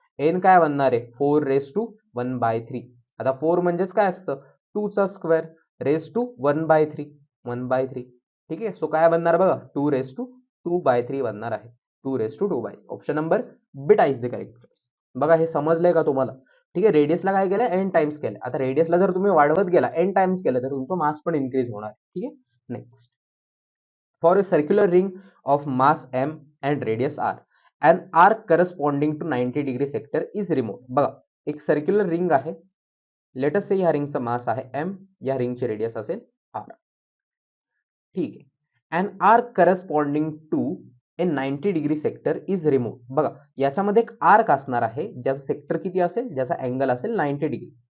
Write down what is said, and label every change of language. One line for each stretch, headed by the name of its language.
Marathi: N काय बनणार आहे? 4 रेस टू 1/3. आता 4 म्हणजेच काय असतं? 2 चा स्क्वेअर रेस टू 1/3. 1/3. ठीक आहे, सो काय बनणार बघा? 2 रेस टू 2/3 बनणार आहे. 2 raise to 2/3.
English: Option number beta is the correct choice.
Marathi: बघा, हे समजलंय का तुम्हाला? ठीक आहे, रेडियसला काय केलं? एन टाइम्स केलं. आता रेडियसला जर तुम्ही वाढवत गेला, एन टाइम्स केलं, तर तुमचं मास पण इन्क्रीज होणार. ठीक आहे, next.
English: For a circular ring of mass m and radius r, an arc corresponding to 90 degree sector is removed.
Marathi: बघा, एक सर्क्युलर रिंग आहे.
English: let us say
Marathi: ह्या रिंगचा मास आहे m, या रिंगची रेडियस असेल r. ठीक आहे,
English: And arc corresponding to a 90 degree sector is remove.
Marathi: बघा याच्यामध्ये एक आर्क असणार आहे ज्याचा सेक्टर किती असेल, ज्याचा अँगल असेल 90 डिग्री.